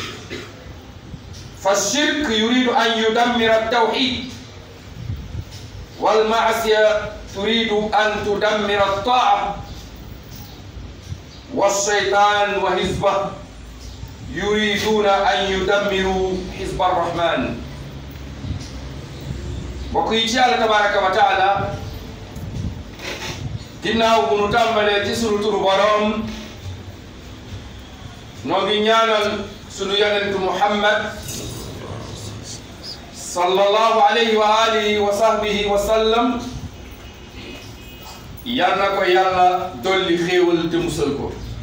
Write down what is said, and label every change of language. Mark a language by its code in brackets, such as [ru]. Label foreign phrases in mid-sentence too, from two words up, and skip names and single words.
[ar] فالشرك يريد أن يدمر التوحيد، والمعصية تريد أن تدمر الطاعة، والشيطان وحزبه يريدون أن يدمروا حزب الرحمن. [wo] وكيتي [ar] الله تبارك وتعالى [wo] ginnaaw bu nu tàmbalee ci sunu turu borom noo ngi ñaanal sunu yonentu Muhammad [ar] صلى الله عليه وعلى آله وصحبه وسلم, [wo] yal na ko yàlla dolli xéewal te musal ko.